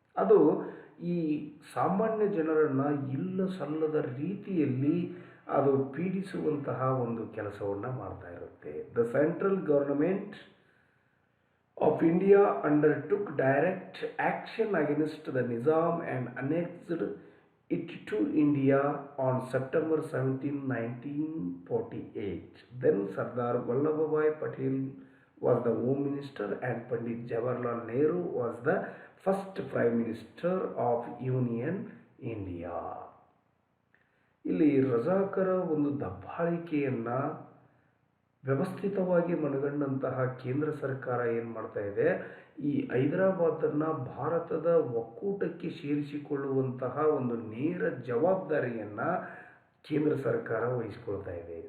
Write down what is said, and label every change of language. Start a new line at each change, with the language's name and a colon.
Kannada: ಅದು ಈ ಸಾಮಾನ್ಯ ಜನರನ್ನು ಇಲ್ಲ ಸಲ್ಲದ ರೀತಿಯಲ್ಲಿ ಅದು ಪೀಡಿಸುವಂತಹ ಒಂದು ಕೆಲಸವನ್ನು ಮಾಡ್ತಾ ಇರುತ್ತೆ.
English: The central government of India undertook direct action against the Nizam and annexed it to India on September 17, 1948. Then Sardar Vallabhbhai Patel was the Home Minister and Pandit Jawaharlal Nehru was the first Prime Minister of Union India.
Kannada: ಇಲ್ಲಿ ರಜಾಕರ ಒಂದು ದಬ್ಬಾಳಿಕೆಯನ್ನು ವ್ಯವಸ್ಥಿತವಾಗಿ ಮನಗಂಡಂತಹ ಕೇಂದ್ರ ಸರ್ಕಾರ ಏನು ಮಾಡ್ತಾ ಇದೆ, ಈ ಹೈದರಾಬಾದನ್ನು ಭಾರತದ ಒಕ್ಕೂಟಕ್ಕೆ ಸೇರಿಸಿಕೊಳ್ಳುವಂತಹ ಒಂದು ನೇರ ಜವಾಬ್ದಾರಿಯನ್ನು ಕೇಂದ್ರ ಸರ್ಕಾರ ವಹಿಸಿಕೊಳ್ತಾ ಇದೆ.